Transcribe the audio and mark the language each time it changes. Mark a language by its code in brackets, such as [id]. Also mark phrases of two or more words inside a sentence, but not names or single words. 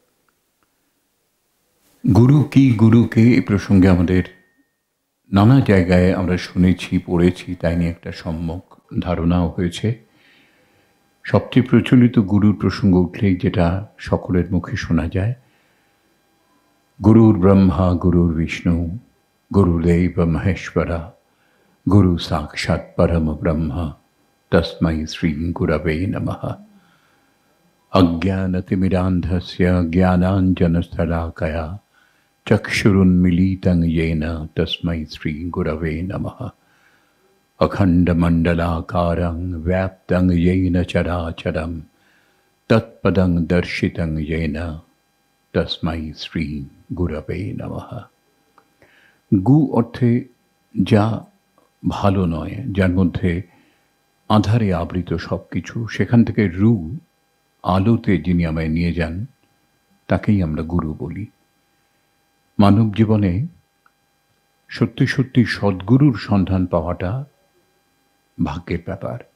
[bn] গুরু কি, গুরুকে এই প্রসঙ্গে আমাদের নানা জায়গায় আমরা শুনেছি, পড়েছি, তাই নিয়ে একটা সম্যক ধারণাও হয়েছে। সবচেয়ে প্রচলিত গুরুর প্রসঙ্গ উঠলেই যেটা সকলের মুখে শোনা যায়, [sa] গুরুর ব্রহ্মা গুরুর বিষ্ণু গুরুদেব মহেশ্বরা গুরু সাক্ষাৎ পরম ব্রহ্মা তস্मै শ্রী গুরবে নমঃ। অজ্ঞানতিমিরান্ধস্য জ্ঞানাঞ্জনশলাকয়া চক্ষুরুন্মিলিतं येन तस्मै श्री गुरवे नमः। अखण्डमण्डलाकारं व्याप्तं येन चराचरं तत्पदं दर्शितं येन तस्मै श्री गुरवे नमः। [bn] গু অর্থে যা ভালো নয়, যার মধ্যে আঁধারে আবৃত সব কিছু, সেখান থেকে রু আলোতে যিনি আমায় নিয়ে যান, তাকেই আমরা গুরু বলি। মানব জীবনে সত্যি সত্যি সদ্গুরুর সন্ধান পাওয়াটা ভাগ্যের ব্যাপার।